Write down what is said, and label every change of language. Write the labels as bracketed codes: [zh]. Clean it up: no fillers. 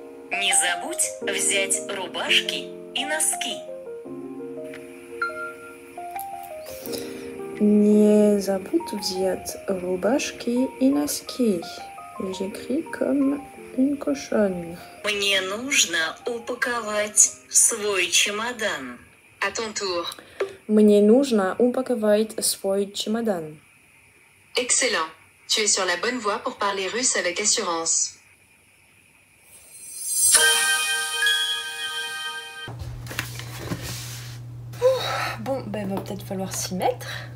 [ru] Не забудь взять рубашки и носки. Не забудь взять рубашки и носки. [fr] J'écris comme une cochonne. [ru] Мне нужно упаковать свой чемодан. [fr] À ton tour. [ru] Мне нужно упаковать свой чемодан. [fr] Excellent. Tu es sur la bonne voie pour parler russe avec assurance. Bon, il va peut-être falloir s'y mettre.